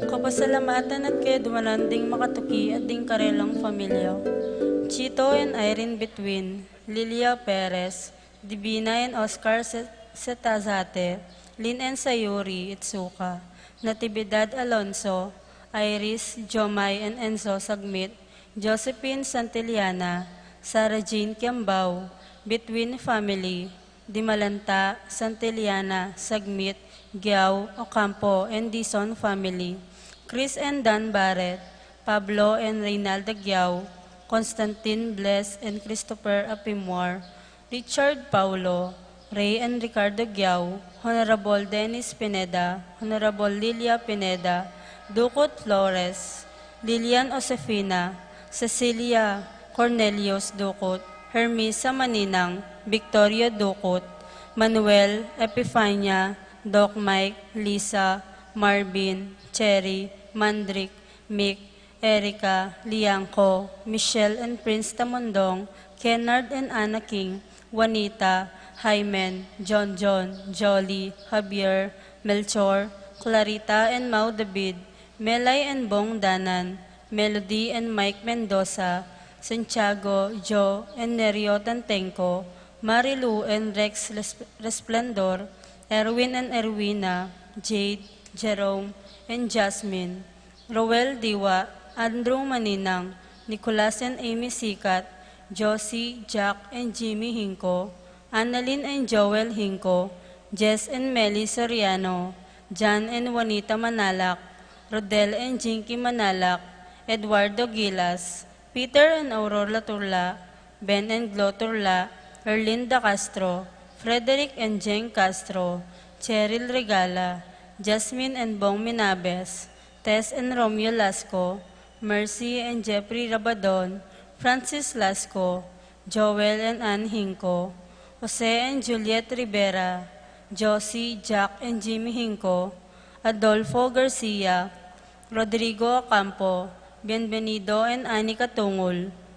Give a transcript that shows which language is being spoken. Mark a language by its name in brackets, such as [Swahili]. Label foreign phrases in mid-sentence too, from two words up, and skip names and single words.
[Pampanga] Pasalamatan at kaya dumanan ding makatuki at ding karelang pamilya. [English] Chito and Irene Between, Lilia Perez, Divina and Oscar Setazate, Lynn and Sayuri Itsuka, Natividad Alonso, Iris, Jomay and Enzo Sagmit, Josephine Santillana, Sarah Jean Kiambao, Between Family, Dimalanta, Santillana, Sagmit, Giao, Ocampo, and Dison Family, Chris and Dan Barrett, Pablo and Reynaldo Giao, Constantine Bless and Christopher Apimwar, Richard Paulo, Ray and Ricardo Giao, Honorable Dennis Pineda, Honorable Lilia Pineda, Ducot Flores, Lilian Osefina, Cecilia Cornelius Ducot, Hermisa Maninang, Victoria Ducot, Manuel Epifania, Doc Mike, Lisa, Marvin, Cherry, Mandrick, Mick, Erica, Liangco, Michelle and Prince Tamondong, Kennard and Anna King, Juanita, Hymen, John, Jolly, Javier, Melchor, Clarita and Mau David, Melay and Bong Danan, Melody and Mike Mendoza, Santiago, Joe and Nerio Tantenco, Marilu and Rex Resplendor, Erwin and Erwina, Jade, Jerome, and Jasmine, Roel Diwa, Andrew Maninang, Nicolas and Amy Sikat, Josie, Jack, and Jimmy Hinko, Annalyn and Joel Hinko, Jess and Melly Soriano, John and Juanita Manalak, Rodel and Jinky Manalak, Eduardo Gilas, Peter and Aurora Turla, Ben and Glo Turla, Erlinda Castro, Frederick and Jeng Castro, Cheryl Regala, Jasmine and Bong Minabes, Tess and Romeo Lasco, Mercy and Jeffrey Rabadon, Francis Lasco, Joel and Ann Hinco, Jose and Juliet Rivera, Josie, Jack and Jimmy Hinco, Adolfo Garcia, Rodrigo Ocampo, Bienvenido and Annie Katungol,